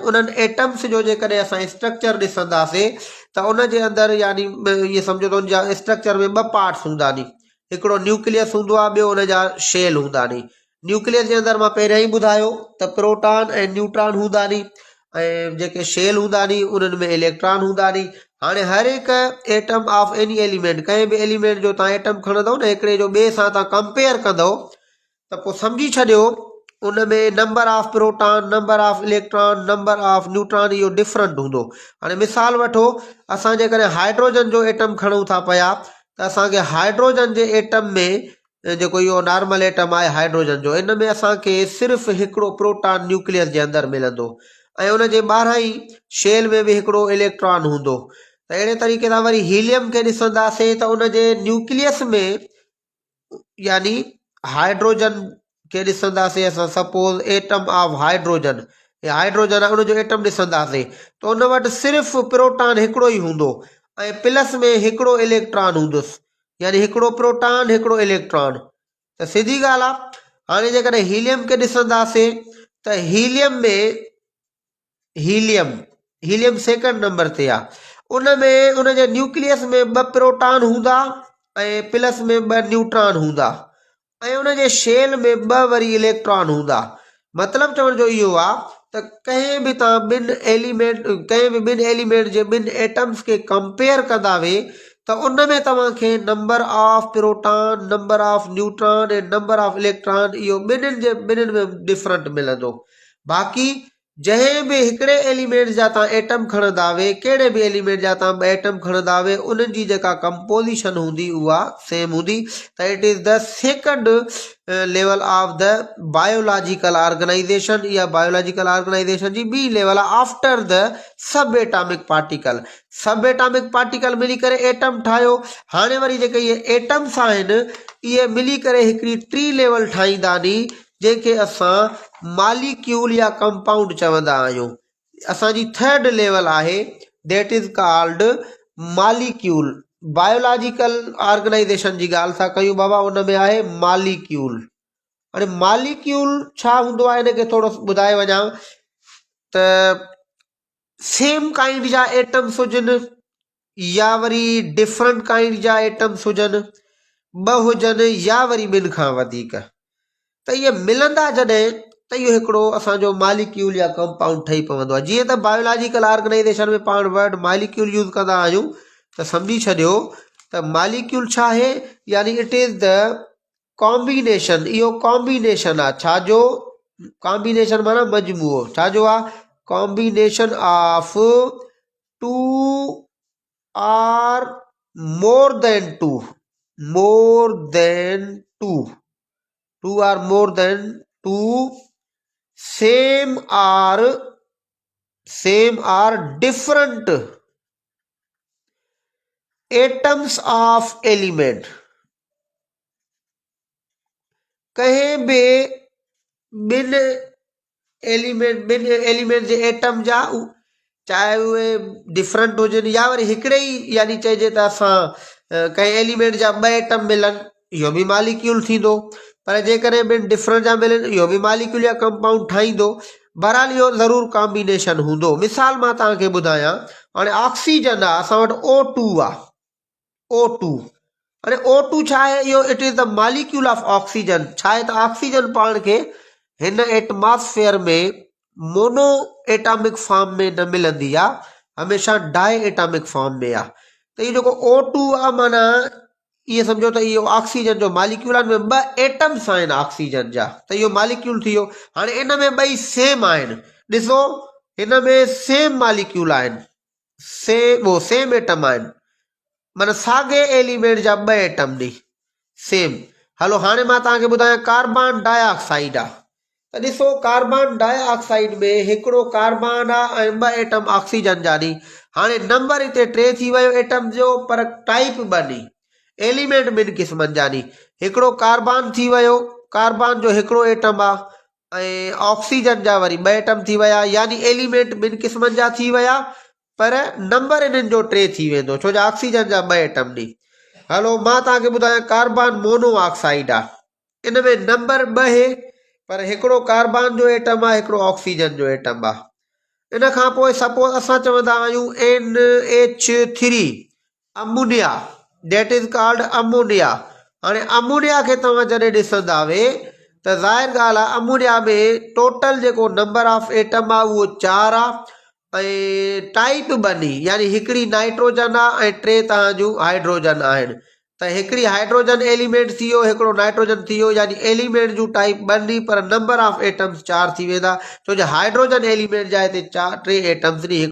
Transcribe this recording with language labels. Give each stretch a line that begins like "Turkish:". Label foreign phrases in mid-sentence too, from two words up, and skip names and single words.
Sindhi: उन्हनि एटम्स जो जेकॾहिं असां स्ट्रक्चर ॾिसंदासीं त उन जे अंदरि यानी इहे सम्झो त उन जा स्ट्रक्चर में 2 पार्ट्स हूंदा नी। हिकिड़ो न्यूक्लियस हूंदो आहे, ॿियो उन जा शेल हूंदा नी। न्यूक्लियस जे अंदरि मां पहिरियों ई ॿुधायो त प्रोटॉन ऐं न्यूट्रॉन हूंदा नी, ऐं जेके शेल हूंदा नी उन्हनि में इलेक्ट्रॉन हूंदा नी। हाणे हर हिकु
English: atom of any element,
Sindhi: कंहिं बि एलिमेंट जो तव्हां एटम खणंदव न, हिकिड़े जो ॿिए सां तव्हां कंपेयर कंदव त पोइ सम्झी छॾियो उनमें
English: number of proton, number of electron, number of neutron
Sindhi: इहो डिफरेंट हूंदो। हाणे मिसाल वठो, असां जेकॾहिं हाइड्रोजन जो एटम खणूं था पिया त असांखे हाइड्रोजन जे एटम में जेको इहो
English: normal atom
Sindhi: आहे हाइड्रोजन जो, इन में असांखे सिर्फ़ु हिकिड़ो
English: proton nucleus
Sindhi: जे अंदरि मिलंदो ऐं उन जे ॿाहिरां ई शेल में बि हिकिड़ो इलेक्ट्रॉन हूंदो। त अहिड़े तरीक़े सां वरी हीलियम खे ॾिसंदासीं त उन जे न्यूक्लियस में यानी हाइड्रोजन के ॾिसंदासीं असां,
English: suppose atom of hydrogen,
Sindhi: हाइड्रोजन आहे उनजो एटम ॾिसंदासीं त उन वटि सिर्फ़ु प्रोटॉन हिकिड़ो ई हूंदो ऐं प्लस में हिकिड़ो इलेक्ट्रॉन हूंदुसि, यानी हिकिड़ो प्रोटॉन हिकिड़ो इलेक्ट्रॉन। त सिधी ॻाल्हि आहे। हाणे जेकॾहिं हीलियम खे ॾिसंदासीं त हीलियम में हीलियम
English: second number
Sindhi: ते आहे, उन में उन जे न्यूक्लियस में 2 प्रोटॉन हूंदा ऐं प्लस में 2 न्यूट्रॉन हूंदा ऐं उन जे शेल में 2 वरी इलेक्ट्रॉन हूंदा। मतिलबु चवण जो इहो आहे त कंहिं बि तव्हां ॿिनि एलिमेंट जे 2 एटम्स खे कंपेयर कंदा वे त उन में तव्हांखे
English: number of proton, number of neutron
Sindhi: ऐं
English: number of electron
Sindhi: इहो ॿिन्हिनि में डिफरेंट मिलंदो। बाक़ी जंहिं बि हिकिड़े एलिमेंट जा तव्हां एटम खणंदा वे, कहिड़े बि एलिमेंट जा तव्हां 2 एटम खणंदा वे, उन्हनि जी जेका कंपोजिशन हूंदी उहा सेम हूंदी।
English: त it is the second level of the biological organization. या biological organization
Sindhi: जी ॿी लेवल आहे
English: after the sub atomic particle. sub atomic particle
Sindhi: मिली करे एटम ठाहियो। हाणे वरी जेके इहे एटम्स आहिनि इहे मिली करे हिकिड़ी टी लेवल ठाहींदा नी, जंहिंखे असां मॉलिक्यूल या कंपाउंड चवंदा आहियूं। असांजी थर्ड लेवल आहे
English: that is called molecule. biological organization
Sindhi: जी ॻाल्हि था कयूं बाबा, उन में आहे मॉलिक्यूल। हाणे मॉलिक्यूल छा हूंदो आहे हिनखे थोरो ॿुधाए वञा त
English: same kind
Sindhi: जा एटम्स हुजनि या वरी
English: different kind
Sindhi: जा एटम्स हुजनि, 2 हुजनि या वरी 2 खां वधीक, त इहे मिलंदा जॾहिं त इहो हिकिड़ो असांजो मॉलिक्यूल या कंपाउंड ठही पवंदो आहे। जीअं त
English: biological organization
Sindhi: में पाण
English: word molecule use
Sindhi: कंदा आहियूं त सम्झी छॾियो त मॉलिक्यूल छा आहे, यानी
English: it is the combination.
Sindhi: इहो कॉम्बिनेशन आहे छाजो?
English: कॉम्बिनेशन
Sindhi: माना मजमूओ। छाजो आहे?
English: combination of 2 or more than 2 2 or more than 2 same or different atoms of element.
Sindhi: कहीं भी 2 एलिमेंट जे एटम जा, चाहे उहे डिफरेंट हुजनि या वरी हिकिड़े ई, यानी चइजे त असां कंहिं एलिमेंट जा 2 एटम मिलनि, इहो बि मॉलिक्यूल थींदो। पर जेकॾहिं 2 डिफरेंट जा मिलनि, इहो बि मॉलिक्यूल या कंपाउंड ठाहींदो। बहरहाल इहो ज़रूरु कॉम्बिनेशन हूंदो। मिसाल मां तव्हांखे ॿुधायां, हाणे ऑक्सीजन आहे, असां वटि O2 आहे, O2। हाणे O2 छा आहे? इहो
English: it is the molecule of oxygen.
Sindhi: छा आहे त ऑक्सीजन पाण खे हिन एटमॉस्फेयर में
English: mono atomic form
Sindhi: में न मिलंदी आहे, हमेशह
English: di atomic form
Sindhi: में आहे। त इहो जेको O2 आहे, माना इहे सम्झो त इहो ऑक्सीजन जो मॉलिक्यूल आहे, में 2 एटम्स आहिनि ऑक्सीजन जा, त इहो मॉलिक्यूल थी वियो। हाणे इन में 2 सेम आहिनि, ॾिसो हिन में
English: same molecule
Sindhi: आहिनि,
English: same atom
Sindhi: आहिनि, माना साॻे एलिमेंट जा 2 एटम नी सेम। हलो हाणे मां तव्हांखे ॿुधायां
English: carbon dioxide
Sindhi: आहे। त ॾिसो
English: carbon dioxide
Sindhi: में हिकिड़ो कार्बन आहे ऐं 2 एटम ऑक्सीजन जा नी। हाणे नंबर हिते 3 थी वियो एटम जो, पर टाइप 2 नी, एलिमेंट 2 क़िस्मनि जा नी। हिकिड़ो कार्बन थी वियो, कार्बन जो हिकिड़ो एटम आहे ऐं ऑक्सीजन जा वरी 2 एटम थी विया, यानी एलिमेंट 2 क़िस्मनि जा थी विया, पर नंबर इन्हनि जो 3 थी वेंदो, छो जो ऑक्सीजन जा 2 एटम नी। हलो मां तव्हांखे ॿुधायां
English: carbon monoxide
Sindhi: आहे, इन में नंबर 2 आहे, पर हिकिड़ो कार्बन जो एटम आहे, हिकिड़ो ऑक्सीजन जो एटम आहे। इन खां पोइ सपोज असां चवंदा आहियूं NH3 अमोनिया,
English: that is called ammonia.
Sindhi: हाणे अमोनिया खे तव्हां जॾहिं ॾिसंदा वे त ज़ाहिर ॻाल्हि आहे अमोनिया में टोटल जेको
English: number of atom
Sindhi: आहे उहो 4 आहे ऐं टाइप 2 नी, यानी हिकिड़ी नाइट्रोजन आहे ऐं 3 तव्हां जूं हाइड्रोजन आहिनि। त हिकिड़ी
English: hydrogen element
Sindhi: थी वियो, हिकिड़ो नाइट्रोजन थी वियो, यानी एलिमेंट जूं टाइप ॿ पर
English: number of atoms
Sindhi: 4 थी वेंदा, छो जो
English: hydrogen element
Sindhi: जा हिते 4 3 एटम्स नी।